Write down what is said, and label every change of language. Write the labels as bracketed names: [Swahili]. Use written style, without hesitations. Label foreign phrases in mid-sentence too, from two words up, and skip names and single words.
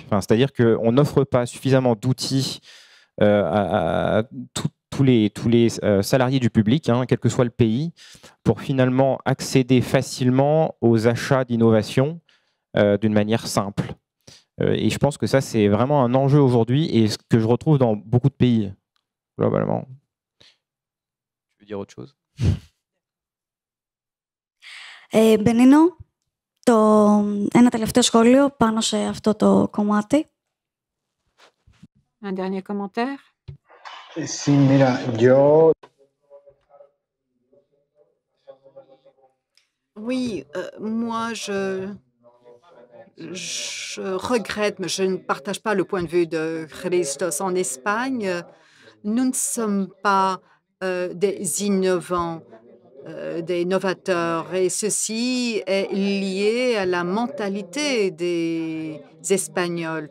[French] Enfin, c'est-à-dire qu'on n'offre pas suffisamment d'outils à tous les salariés du public, hein, quel que soit le pays, pour finalement accéder facilement aux achats d'innovation d'une manière simple. Et je pense que ça, c'est vraiment un enjeu aujourd'hui et ce que je retrouve dans beaucoup de pays, globalement. Tu veux dire autre chose? [Greek] Μπενίνο, ένα τελευταίο σχόλιο πάνω σε αυτό το κομμάτι. [French] Un dernier commentaire. [Spanish] Sí, mira, yo... [French] Oui, moi, je regrette, mais je ne partage pas le point de vue de Christos. En Espagne, nous ne sommes pas des innovants, des novateurs, et ceci est lié à la mentalité des Espagnols.